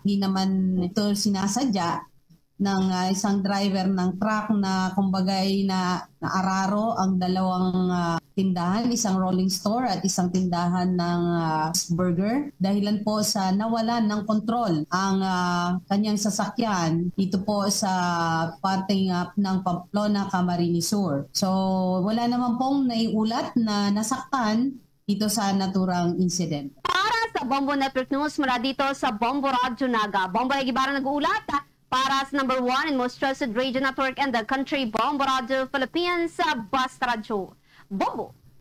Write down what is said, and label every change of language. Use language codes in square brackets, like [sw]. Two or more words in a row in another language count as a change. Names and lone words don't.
[tl] Hindi naman ito sinasadya ng isang driver ng truck na kumbagay na naararo ang dalawang tindahan, isang rolling store at isang tindahan ng burger. Dahilan po sa nawalan ng kontrol ang kanyang sasakyan dito po sa parting ng Pamplona, Camarines Sur. So wala naman pong naiulat na nasaktan dito sa naturang incident. Para sa Bombo Network News mula dito sa Bombo Radio Naga, Bombo Egibara nag-uulat para sa [en] number 1 and most trusted radio network in the country, [tl] Bombo Radio Philippines, Basta Radio. Bombo!